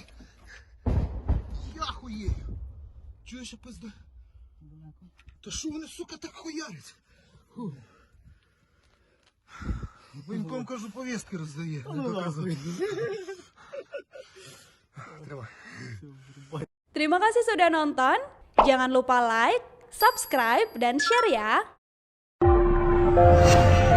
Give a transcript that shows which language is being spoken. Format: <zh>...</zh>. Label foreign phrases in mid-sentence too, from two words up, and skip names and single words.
<uk>Я хуєю! Чуєш, я пизда? Та що вони, сука, так хуярять? Фу. Воєнком, кажу, повістки роздає. Тримай.</uk> <id>Terima kasih sudah nonton. Jangan lupa like, subscribe, dan share ya.</id>